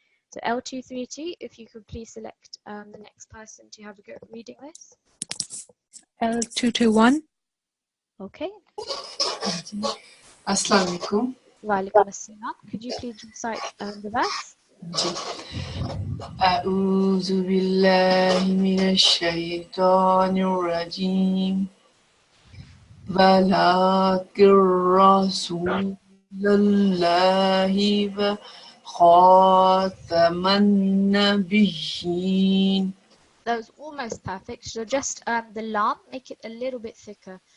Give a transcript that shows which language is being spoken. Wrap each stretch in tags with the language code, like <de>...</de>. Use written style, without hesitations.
<en>So L232, if you could please select the next person to have a go at reading this. L221. Okay. Assalamu alaikum. Wa alaikum assalam. Could you please recite the verse?</en> <ar>أعوذ بالله من الشيطان الرجيم ولكن رسول الله وخاتم النبيين.</ar> <en>That was almost perfect. So just the lam, make it a little bit thicker.</en>